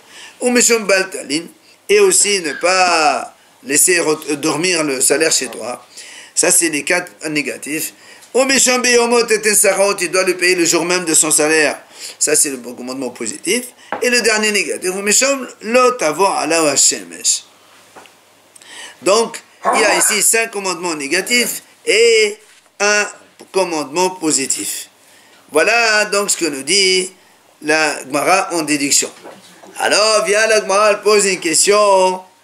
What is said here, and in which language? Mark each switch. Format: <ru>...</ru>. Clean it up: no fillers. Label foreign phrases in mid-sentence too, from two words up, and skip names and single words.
<he>ומשום בל תלין,</he> <fr>et aussi ne pas laisser dormir le salaire chez toi. Ça, c'est les 4 négatifs.</fr> <he>ומשום ביומו תתן שכרו,</he> <fr>il doit le payer le jour même de son salaire. Ça, c'est le commandement positif. Et le dernier négatif,</fr> <he>ומשום לא תבוא עליו השמש.</he> <fr>Donc, il y a ici 5 commandements négatifs et un commandement positif. Voilà donc ce que nous dit la Gemara en déduction. Alors, vient la Gemara, elle pose une question.</fr>